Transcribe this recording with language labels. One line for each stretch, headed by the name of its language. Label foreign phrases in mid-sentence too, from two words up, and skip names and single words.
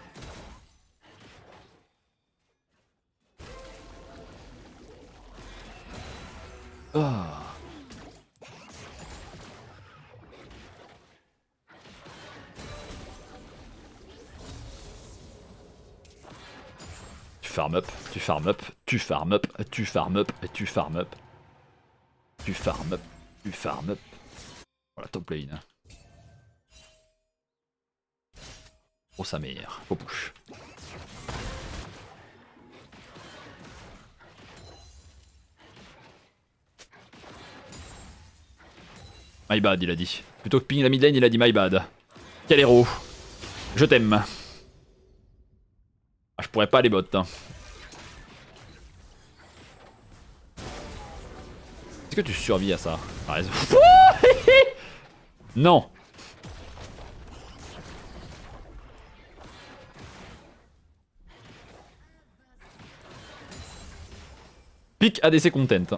English: Ah. Tu farm up, tu farm up, tu farm up, tu farm up, tu farm up. Tu farm up, tu farm up. Voilà, top lane.
French: Oh sa mère, faut push.
English: My bad,
French: il a dit. Plutôt que ping la
English: mid lane,
French: il a dit
English: my bad.
French: Quel héros. Je t'aime. Ah, je pourrais pas aller bot. Hein. Est-ce que tu survis à ça? Ah, non.
English: Pick ADC
French: content.